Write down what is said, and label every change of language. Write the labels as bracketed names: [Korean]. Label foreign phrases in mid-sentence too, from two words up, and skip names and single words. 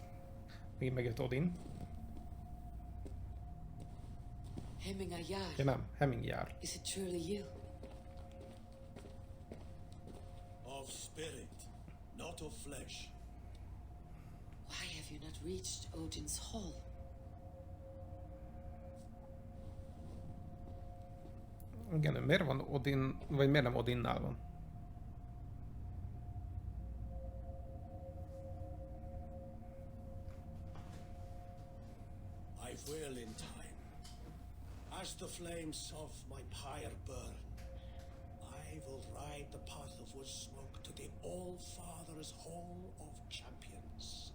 [Hungarian] Még megjött Odin. Hemming Ja Ayar. nem, Hemming jár. [English] Is it truly you? Of spirit, not of flesh. Why have you not reached Odin's hall? [Hungarian] Igen, miért van Odin, vagy miért nem Odinnál van? [English] I will in time. As the flames of my pyre burn, I will ride the path of wood smoke to the All-Father's Hall of Champions.